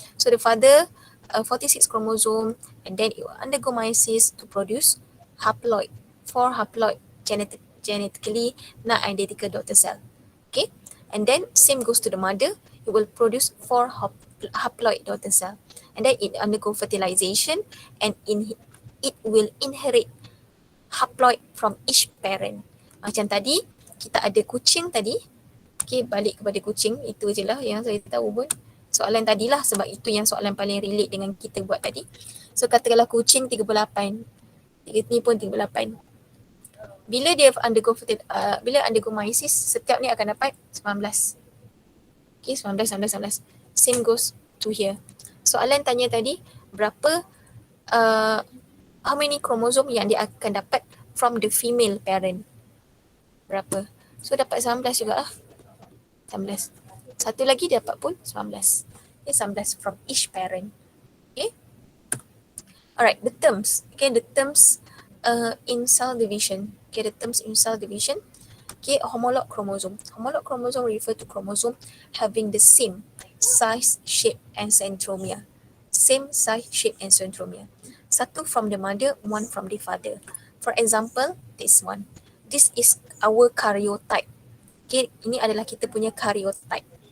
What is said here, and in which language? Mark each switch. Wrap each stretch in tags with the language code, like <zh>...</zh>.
<en>So the father 46 chromosome, and then it will undergo meiosis to produce haploid, 4 haploid genetically not identical daughter cell. Okay, and then same goes to the mother, it will produce 4 haploid daughter cell, and then it undergo fertilization, and it will inherit haploid from each parent.</en> <ms>Macam tadi kita ada kucing tadi. Okay, balik kepada kucing, itu je lah yang saya tahu pun. Soalan tadilah, sebab itu yang soalan paling relate dengan kita buat tadi. So katakanlah kucing 38, ni pun 38. Bila dia undergo meiosis, setiap ni akan dapat 19. Okay, 19.</ms> <en>Same goes to here.</en> <ms>Soalan tanya tadi, berapa</ms> <en>how many chromosome</en> <ms>yang dia akan dapat</ms> <en>from the female parent?</en> <ms>Berapa? So dapat 19 juga lah. 19. Satu lagi dia dapat pun 19.</ms> <en>Okay, 19 from each parent. Okay. Alright, the terms. Okay, the terms in cell division. Okay, the terms in cell division. Okay, homolog chromosome. Homolog chromosome refer to chromosome having the same size, shape and centromere. Same size, shape and centromere. Satu from the mother, one from the father. For example, this one. This is our karyotype.</en> <ms>Okay, ini adalah kita punya karyotype.</ms>